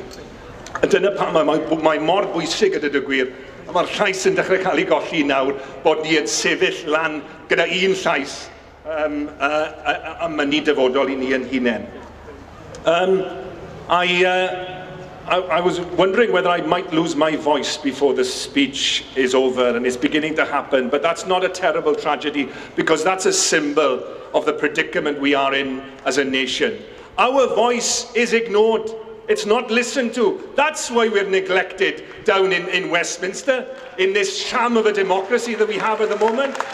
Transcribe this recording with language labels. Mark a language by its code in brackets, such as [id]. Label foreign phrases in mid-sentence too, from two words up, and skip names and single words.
[cy] Dyna pam mae mor bwysig gyda dy gwir, a mae'r llais yn dechrau cael ei golli nawr bod ni yn sefyll lan gyda un llais am mynnu dyfodol I ni yn hunain. [en] I was wondering whether I might lose my voice before the speech is over, and it's beginning to happen, but that's not a terrible tragedy because that's a symbol of the predicament we are in as a nation. Our voice is ignored. It's not listened to. That's why we're neglected down in Westminster, in this sham of a democracy that we have at the moment.